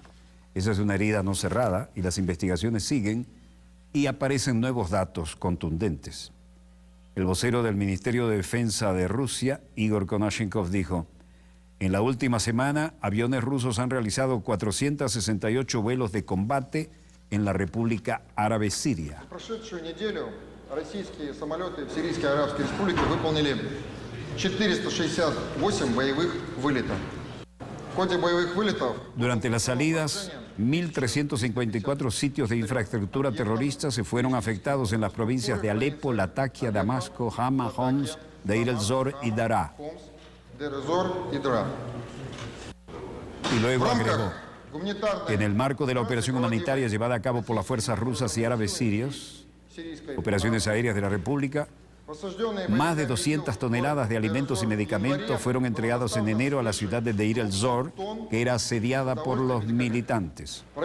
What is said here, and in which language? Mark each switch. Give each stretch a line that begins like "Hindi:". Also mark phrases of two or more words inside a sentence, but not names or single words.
Spanish: Esa es una herida no cerrada y las investigaciones siguen y aparecen nuevos datos contundentes. El vocero del Ministerio de Defensa de Rusia, Igor Konashenkov, dijo: en la última semana, aviones rusos han realizado 468 vuelos de combate en la República Árabe Siria.
Russian: В прошедшую неделю российские самолеты в Сирийской Арабской Республике выполнили 468 боевых вылетов. В ходе боевых вылетов...
Spanish: Durante las salidas, 1.354 sitios de infraestructura terrorista se fueron afectados en las provincias de Alepo, Latakia, Damasco, Hama, Homs, Deir el-Zor y Daraa. Y luego agregó: en el marco de la operación humanitaria llevada a cabo por las fuerzas rusas y árabes sirios, operaciones aéreas de la República, más de 200 toneladas de alimentos y medicamentos fueron entregados en enero a la ciudad de Deir el-Zor, que era asediada por los militantes.